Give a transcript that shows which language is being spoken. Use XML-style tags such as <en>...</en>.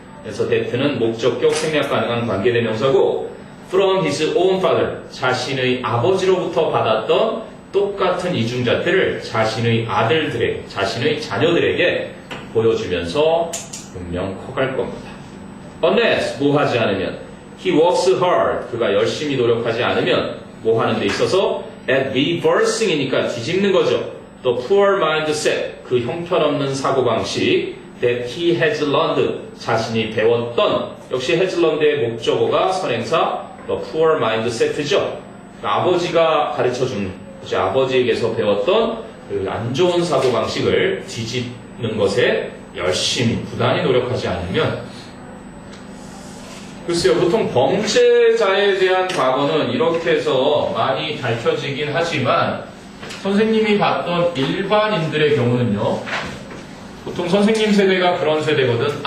<ko>그래서 that는 목적격 생략 가능한 관계대명사고</ko> <en>from his own father,</en> <ko>자신의 아버지로부터 받았던 똑같은 이중잣대를 자신의 아들들에게, 자신의 자녀들에게 보여주면서 분명 커갈 겁니다. Unless, 뭐 하지 않으면</ko> <en>he works hard,</en> <ko>그가 열심히 노력하지 않으면 뭐 하는 데 있어서 at reversing이니까 뒤집는 거죠.</ko> <en>The poor mindset,</en> <ko>그 형편없는 사고방식</ko> <en>that he has learned,</en> <ko>자신이 배웠던 역시</ko> <en>has learned의 목적어가 선행사 the poor mindset죠.</en> <ko>그러니까 아버지가 가르쳐준 그치, 아버지에게서 배웠던 그 안 좋은 사고방식을 뒤집는 것에 열심히 부단히 노력하지 않으면 글쎄요 보통 범죄자에 대한 과거는 이렇게 해서 많이 밝혀지긴 하지만 선생님이 봤던 일반인들의 경우는요 보통 선생님 세대가 그런 세대거든.</ko>